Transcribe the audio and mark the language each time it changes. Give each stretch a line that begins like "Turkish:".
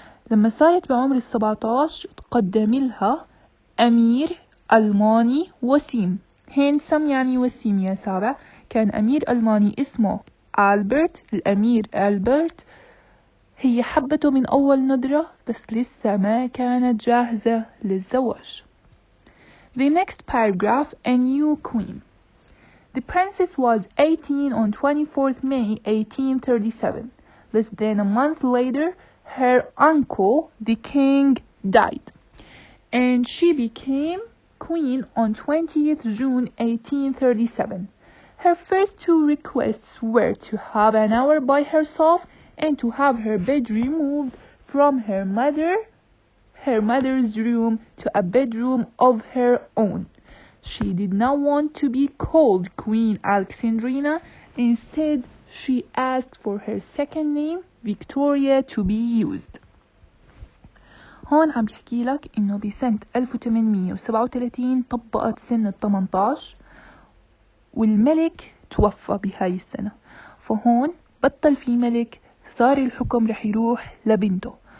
Arabic: لما صارت بعمر 17 تقدم لها أمير ألماني وسيم، هينسم يعني وسيم يا سابع. كان أمير ألماني اسمه ألبرت، الأمير ألبرت. هي حبته من أول نظرة بس لسه ما كانت جاهزة للزواج.
English: The next paragraph, a new queen. The princess was 18 on 24th May 1837. Less than a month later, her uncle, the king, died, and she became queen on 20th June 1837. Her first two requests were to have an hour by herself and to have her bed removed from her mother's room to a bedroom of her own. She did not want to be called Queen Alexandrina. Instead, she asked for her second name, Victoria, to be used.
Arabic: هون عم بحكي لك إنه بسنة 1837 طبقت سن 18 والملك توفى بهاي السنة، فهون بطل في ملك، صار الحكم رح يروح لبنته.